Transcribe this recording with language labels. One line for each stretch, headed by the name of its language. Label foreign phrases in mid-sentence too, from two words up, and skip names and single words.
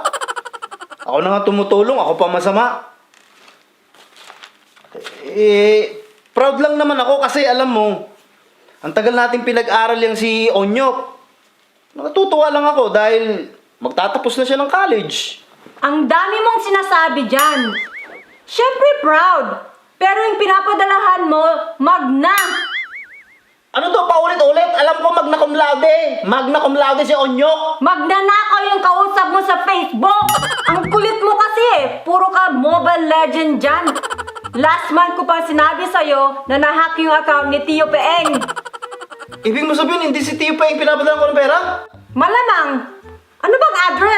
Filipino: Ako na nga tumutulong, ako pa masama. Proud lang naman ako kasi alam mo, ang tagal nating pinag-aral yung si Onyok. Natutuwa lang ako dahil magtatapos na siya ng college. Ang dami mong sinasabi dyan. Siyempre proud. Pero yung pinapadalahan mo, magna. Ano to, paulit-ulit? Alam ko
Latin: magna cum laude. Magna cum laude si Onyok.
Filipino: Magnanakaw yung kausap mo sa Facebook. Ang kulit mo kasi eh. Puro ka Mobile Legend dyan.
English: Last month
Filipino: ko pang sinabi sa'yo na nahack yung account ni Tiyo Paeng. Ibig mo sabihin, hindi si Tio pa yung pinapadala ko ng pera? Malamang. Ano bang address?